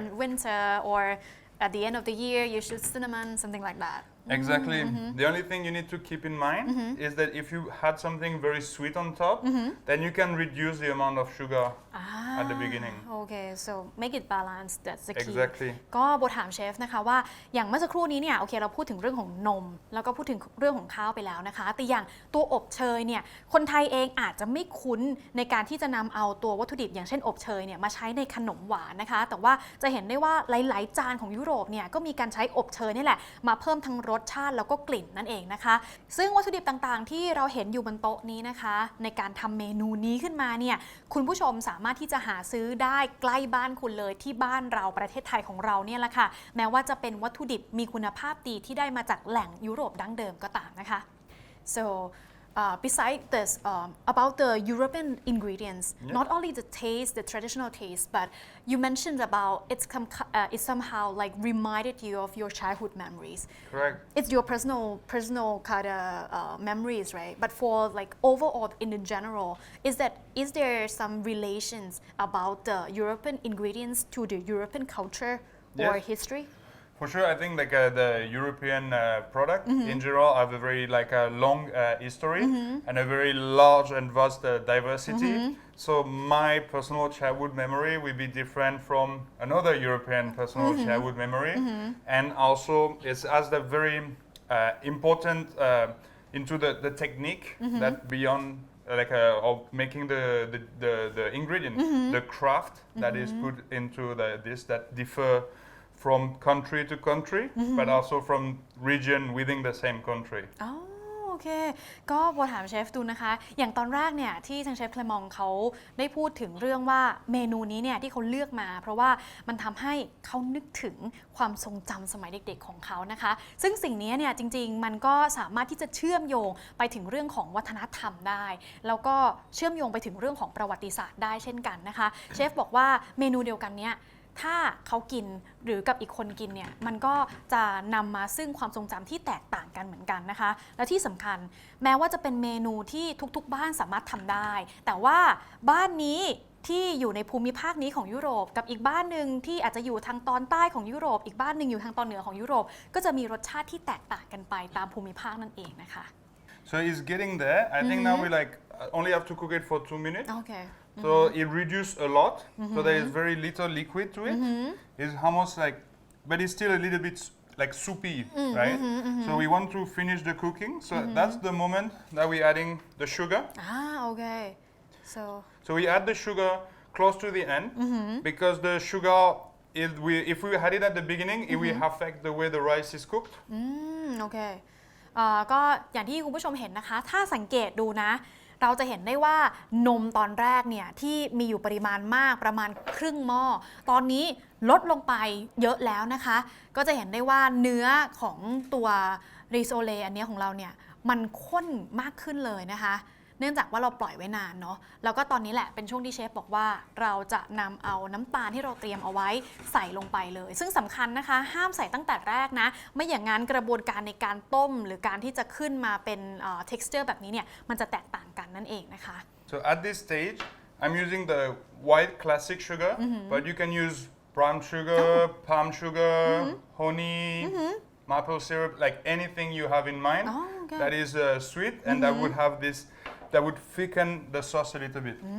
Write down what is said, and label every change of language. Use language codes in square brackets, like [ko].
[en] in winter, or at the end of the year you choose cinnamon, something like that. Exactly. The only thing you need to keep in mind is that if you had something very sweet on top, then you can reduce the amount of sugar at the beginning. Okay, so make it balanced. That's the key. Exactly. [th] ก็โบถามเชฟนะคะว่าอย่างเมื่อสักครู่นี้เนี่ยโอเคเราพูดถึงเรื่องของนมแล้วก็พูดถึงเรื่องของข้าวไปแล้วนะคะแต่อย่างตัวอบเชยเนี่ยคนไทยเองอาจจะไม่คุ้นในการที่จะนำเอาตัววัตถุดิบอย่างเช่นอบเชยเนี่ยมาใช้ในขนมหวานนะคะแต่ว่าจะเห็นได้ว่าหลายๆจานของยุโรปเนี่ยก็มีการใช้อบเชยนี่แหละมาเพิ่มทั้งรสชาติแล้วก็กลิ่นนั่นเองนะคะ ซึ่งวัตถุดิบต่างๆที่เราเห็นอยู่บนโต๊ะนี้นะคะในการทำเมนูนี้ขึ้นมาเนี่ยคุณผู้ชมสามารถที่จะหาซื้อได้ใกล้บ้านคุณเลยที่บ้านเราประเทศไทยของเราเนี่ยแหละค่ะแม้ว่าจะเป็นวัตถุดิบมีคุณภาพดีที่ได้มาจากแหล่งยุโรปดั้งเดิมก็ตามนะคะ [en] so besides this about the European ingredients not only the taste the traditional taste but you mentioned about it somehow like reminded you of your childhood memories. Correct. It's your personal kind of memories, right? But for like overall in general, is there some relations about the European ingredients to the European culture or Yes. history? For sure, I think like the European product in general have a very like a long history and a very large and vast diversity. So my personal childhood memory will be different from another European personal childhood memory, and also it has the very important into the technique that beyond like of making the ingredient, the craft that is put into this that differ from country to country, but also from region within the same country. [th] อ๋อโอเคก็โบถามเชฟดูนะคะอย่างตอนแรกเนี่ยที่ทางเชฟเคลมองเขาได้พูดถึงเรื่องว่าเมนูนี้เนี่ยที่เขาเลือกมาเพราะว่ามันทำให้เขานึกถึงความทรงจำสมัยเด็กๆของเขานะคะซึ่งสิ่งนี้เนี่ยจริงๆมันก็สามารถที่จะเชื่อมโยงไปถึงเรื่องของวัฒนธรรมได้แล้วก็เชื่อมโยงไปถึงเรื่องของประวัติศาสตร์ได้เช่นกันนะคะเชฟบอกว่าเมนูเดียวกันเนี้ย ถ้าเขากินหรือกับอีกคนกินเนี่ยมันก็จะนำมาซึ่งความทรงจำที่แตกต่างกันเหมือนกันนะคะและที่สำคัญแม้ว่าจะเป็นเมนูที่ทุกๆบ้านสามารถทำได้แต่ว่า บ้านนี้ที่อยู่ในภูมิภาคนี้ของยุโรปกับอีกบ้านหนึ่งที่อาจจะอยู่ทางตอนใต้ของยุโรปอีกบ้านหนึ่งอยู่ทางตอนเหนือของยุโรปก็จะมีรสชาติที่แตกต่างกันไปตามภูมิภาคนั่นเองนะคะ [en] So it's getting there. I think now we like only have to cook it for 2 minutes. Okay. So it reduced a lot. So there is very little liquid to it. It's almost like, but it's still a little bit like soupy, right? So we want to finish the cooking. So that's the moment that we're adding the sugar. Okay. So we add the sugar close to the end because the sugar, if we had it at the beginning, it will affect the way the rice is cooked. Okay. [th] ก็อย่างที่คุณผู้ชมเห็นนะคะถ้าสังเกตดูนะเราจะเห็นได้ว่านมตอนแรกเนี่ยที่มีอยู่ปริมาณมากประมาณครึ่งหม้อตอนนี้ลดลงไปเยอะแล้วนะคะก็จะเห็นได้ว่าเนื้อของตัว ริโซเล่อันนี้ของเราเนี่ยมันข้นมากขึ้นเลยนะคะเนื่องจากว่าเราปล่อยไว้นานเนาะแล้วก็ตอนนี้แหละเป็นช่วงที่เชฟบอกว่าเราจะนำเอาน้ำตาลที่เราเตรียมเอาไว้ใส่ลงไปเลยซึ่งสำคัญนะคะห้ามใส่ตั้งแต่แรกนะไม่อย่างนั้นกระบวนการในการต้มหรือการที่จะขึ้นมาเป็นtexture แบบนี้เนี่ยมันจะแตกต่างกันนั่นเองนะคะ [en] So at this stage I'm using the white classic sugar but you can use brown sugar palm sugar honey maple syrup like anything you have in mind that is sweet and that would have this that would thicken the sauce a little bit